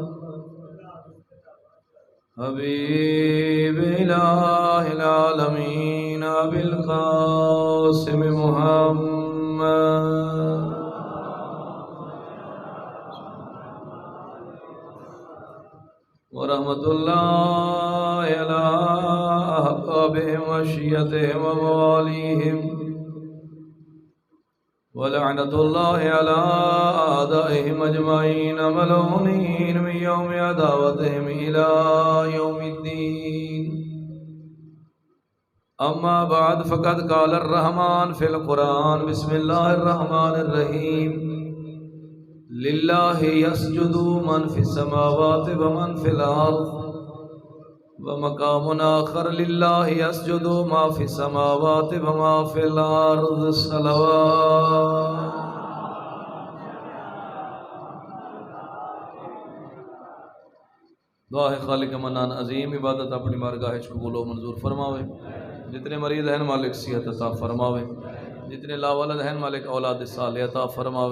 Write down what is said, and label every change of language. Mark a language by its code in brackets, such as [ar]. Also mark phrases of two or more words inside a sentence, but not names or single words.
[ar] حبیب الہ العالمین ابی القاسم محمد ورحمۃ اللہ علی احبابہم وشیعتہم وموالیہم ولعنۃ اللہ علی اعدائہم اجمعین ملعونین من یوم عداوتہم الی یوم الدین. اما بعد فقد قال الرحمن فی القرآن. بسم اللہ الرحمن الرحیم. للہ یسجد من فی السماوات ومن فی الارض ومقام آخر للہ یسجد ما فی السماوات وما فی الارض. صلوات. [ur] دعا ہے خالق منان عظیم عبادت اپنی بارگاہ قبول و منظور فرماوے. جتنے مریض ہیں مالک صحت عطا فرماوے. جتنے لا ولد ہیں مالک اولاد صالح عطا فرماوے.